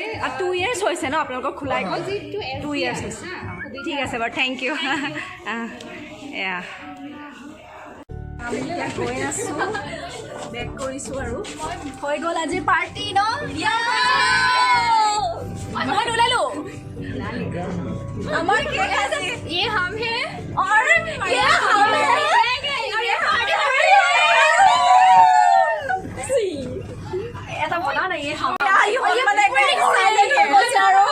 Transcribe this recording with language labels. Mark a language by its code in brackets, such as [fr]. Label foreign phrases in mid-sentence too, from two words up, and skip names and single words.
[as] 2 years হৈছে ন আপোনালোকৰ খোলা এখন 2 years হৈছে ঠিক আছে বাৰু [en] thank you [as] এয়া আমি এতিয়া গৈ আছোঁ বেক কৰিছোঁ আৰু হৈ গ'ল আজিৰ পাৰ্টি ন মই ওলালোঁ আমাৰ কেক আছে [hi] ये हम हैं और ये हम हैं [as] এটা বনা না [hi] ये हम